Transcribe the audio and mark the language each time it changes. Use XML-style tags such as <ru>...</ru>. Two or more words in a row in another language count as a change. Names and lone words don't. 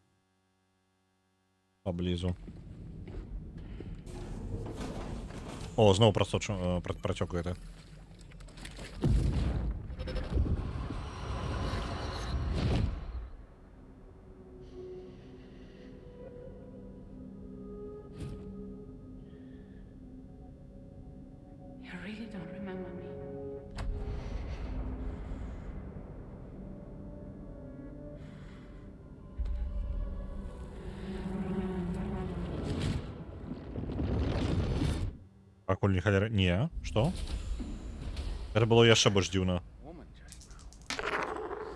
<be>Поблізу. О, зноў працёк гэты.</be> <en>You really don't remember me.</en> <be>Пакуль не халера... Не, што? Гэта было яшчэ больш дзіўна.</be> <en>Woman just now.</en>